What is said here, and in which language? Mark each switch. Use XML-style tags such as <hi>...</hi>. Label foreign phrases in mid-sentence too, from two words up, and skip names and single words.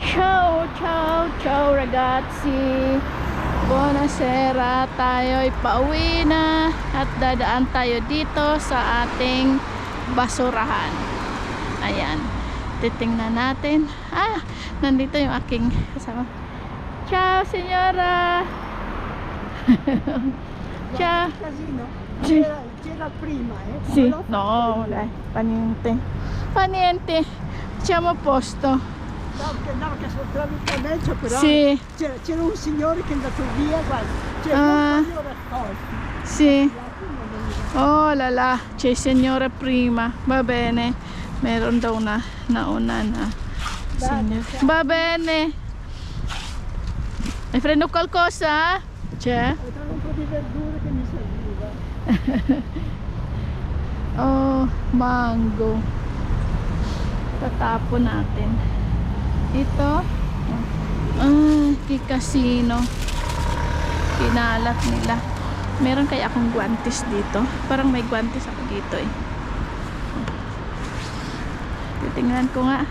<it>Ciao, ciao, ciao ragazzi. Buonasera,</it> <tl>tayo'y pauwi na at dadaan tayo dito sa ating basurahan. Ayan, titingnan natin. Nandito yung aking kasama.</tl> <it>Ciao, senyora. Ciao. Casino. Sì. C'era prima, Sì, Non l'ho no, fatto dai, io. fa niente. Fa niente. Siamo a posto. No, che sono tramite a mezzo, però Sì. c'era un signore che è andato via, guarda, Ah. li ho raccolti. Sì. La prima veniva. Oh la la, c'è il signore prima. Va bene.</it> <tl>Meron daw na nauna na signor.</tl> <it>Va bene. Hai preso qualcosa? C'è? Ho trovato un po' di verdure che mi serviva.</it> <tl>Oh, mango. Tatapon natin. Ito. Casino. Pinalat nila. Meron kaya akong guantes dito? Parang may guantes ako dito eh. Titingnan ko nga.</tl>